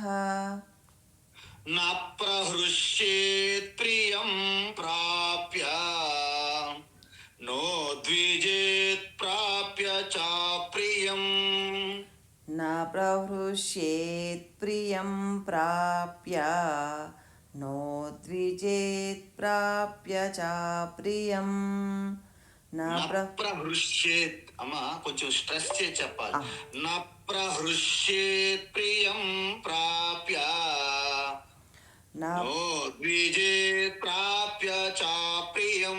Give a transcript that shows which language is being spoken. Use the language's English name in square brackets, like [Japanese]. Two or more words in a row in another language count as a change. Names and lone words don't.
[Sanskrit] न प्रहृष्येत् प्रियं प्राप्य नो द्विजेत् प्राप्य च प्रियम्. न प्रहृष्येत् प्रियं प्राप्य नो द्विजेत् ప్రాప్య చ ప్రియం నా [Telugu] ప్రహృష్యేత్. అమ్మ కొంచెం స్ట్రెస్ చేసి చెప్పాలి. ఆ. [Sanskrit] నా ప్రహృష్యేత్ ప్రియం ప్రాప్య నా నోద్విజేత్ ప్రాప్య చ ప్రియం.